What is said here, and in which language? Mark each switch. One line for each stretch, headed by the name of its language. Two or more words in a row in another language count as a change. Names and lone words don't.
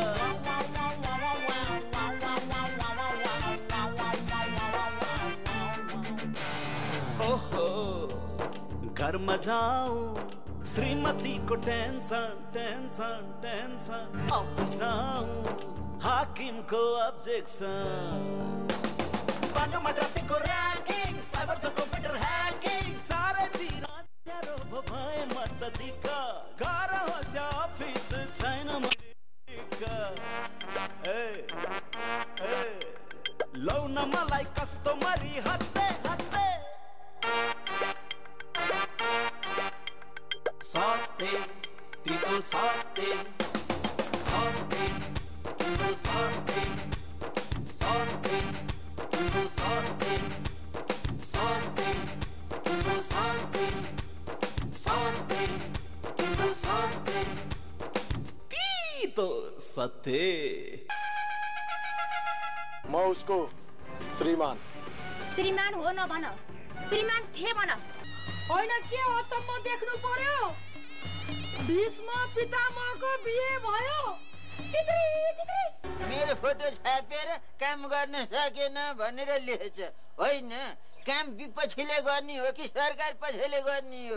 Nepali: ओहो घरमा जाऊ श्रीमतीको टेन्सन टेन्सन टेन्सन अफिस आऊ हाकिमको अब्जेक्सन बाटोमा ट्राफिकको र्याङ्किङ साइबर छ कम्प्युटर ह्याकिङ चारैतिर अँध्यारो भए मत दिक्क घर होस् या अफिस छैन लौ न मलाई कस्तो मरी हत्ते हत्ते साथे तिम्रो साथे साथे तिम्रो साथे साथे तिम्रो साथे साथे तिम्रो साथे साथे तिम्रो साथे तीतो साथे म उसको श्रीमान श्रीमान हो न भन श्रीमान थे भन होइन के हो त म देख्नु पर्यो भीष्म पितामहको बिहे भयो मेरो फोटो छापेर काम गर्न सकेन भनेर लेखेछ होइन काम विपक्षीले गर्ने हो कि सरकार पक्षले गर्ने हो